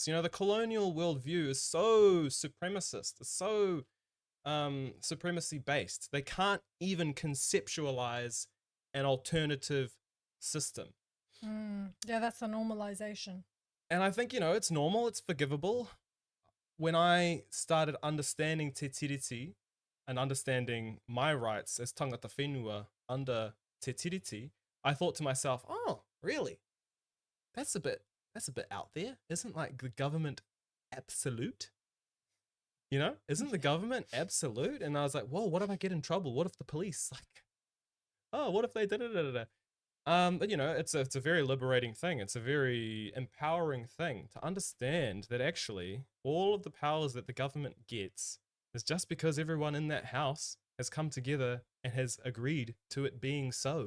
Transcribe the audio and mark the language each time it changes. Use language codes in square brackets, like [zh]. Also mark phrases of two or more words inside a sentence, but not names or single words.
[en] You know, the colonial worldview is so supremacist, it's so supremacy based. They can't even conceptualize an alternative system. Yeah, that's a normalization. And I think, you know, it's normal, it's forgivable. When I started understanding [mi] te tiriti [en] and understanding my rights as [mi] tangata whenua [en] under [mi] te tiriti, [en] I thought to myself, oh, really? That's a bit out there. Isn't like the government absolute? You know, isn't the government absolute? And I was like, whoa, what if I get in trouble? What if the police what if they did it? But you know, it's a very liberating thing. It's a very empowering thing to understand that actually all of the powers that the government gets is just because everyone in that house has come together and has agreed to it being so.